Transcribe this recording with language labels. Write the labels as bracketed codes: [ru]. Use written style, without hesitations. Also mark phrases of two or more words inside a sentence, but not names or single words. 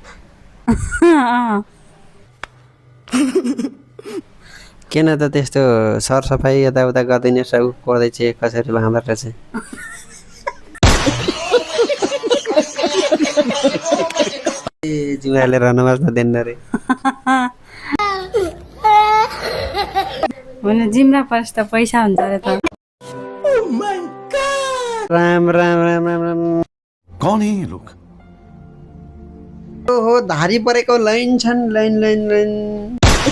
[ne] किन त त्यस्तो सरसफाइ यताउता गरिदिने सब गर्दैछ, कसरी लाँदो रहेछ। जिम्राले रन बस्न दिन्न रे। जिम्रा पर्छ त पैसा हुन्छ अरे त। राम राम राम राम राम। [hi] कौन है ये लोग? [ne] ओहो, धारी परेको लाइन छन्, लाइन।